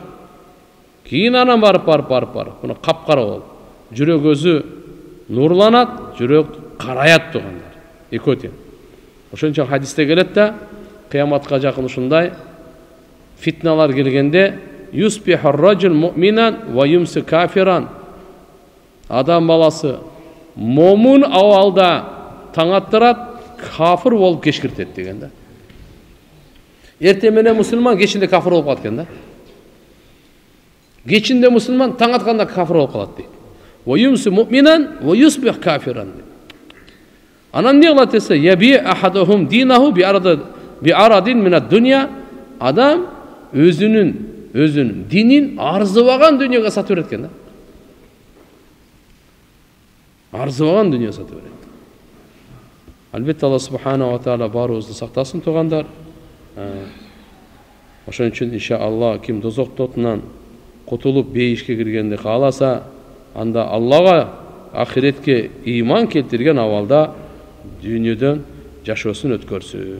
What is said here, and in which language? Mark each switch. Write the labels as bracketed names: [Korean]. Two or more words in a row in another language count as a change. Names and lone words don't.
[Kyrgyz] Кийин анан барып. Мына капкара болуп. Жүрөк өзү нурланат, жүрөк караят тугандар. Экөө тең. Ошон үчүн хадисте келет да, кыяматка жакын ушундай фитналар келгенде [Arabic] يصبح الرجل مؤمنا ويمسي كافرا. [Kyrgyz] Адам баласы момун абалда таң аттырат, кафир болуп кечкиртет деген да. Эртең менен мусулман, кечинде кафир болуп калат экен да. Кечинде мусулман, таң атканда кафир болуп калат дейт. [Arabic] ويمسي مؤمنا ويصبح كافرا. [Kyrgyz] Анан не кылат десе, [Arabic] يبيع أحدهم دينه بعرض من الدنيا. [Kyrgyz] Адам өзүнүн динин арзыбаган дүйнөгө сатып берет экен да. Арзыбаган дүйнөгө сатып берет. Албетте Алла [Arabic] سبحانه وتعالى [Kyrgyz] баарыбызды сактасын тугандар. Ошон үчүн иншалла ким дозок отунан кутулуп бейишке киргенди кааласа, анда Аллага ахиретке ыйман келтирген абалда дүйнөдөн жашоосун өткөрсүн.